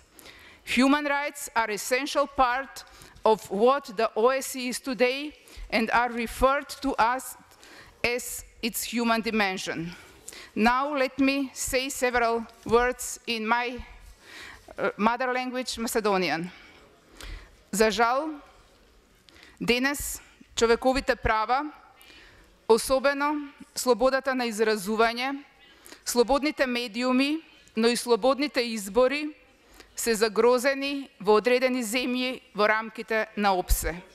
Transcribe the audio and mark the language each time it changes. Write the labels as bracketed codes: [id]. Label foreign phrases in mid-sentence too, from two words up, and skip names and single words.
[en] Human rights are an essential part of what the OSCE is today and are referred to us as its human dimension. Now let me say several words in my mother language, Macedonian. [mk] За жал, денес човековите права, особено слободата на изразување, слободните медиуми, но и слободните избори се загрозени во одредени земји во рамките на OSCE.